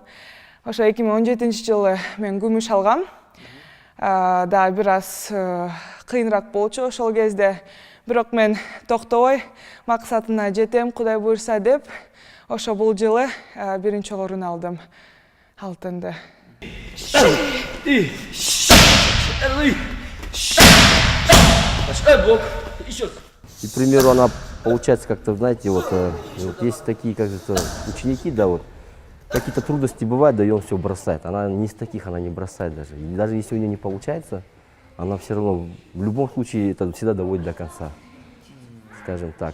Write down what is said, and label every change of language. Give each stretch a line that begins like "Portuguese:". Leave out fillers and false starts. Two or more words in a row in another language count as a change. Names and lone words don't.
Kyrgyz: Ошо 2017-жылы мен күмүш алгам. Да бир аз кыйыныраак болчу ошол кезде. Бирок мен токтобой, максатына жетем, Кудай буйрса деп, ошо бул жылы биринчи орун алдым алтынды.
Russian: И, к примеру, она получается как-то, знаете, вот есть такие как-то ученики, да, вот какие-то трудности бывают, да, и он все бросает. Она не из таких, она не бросает даже. И даже если у нее не получается, она все равно в любом случае это всегда доводит до конца, скажем так.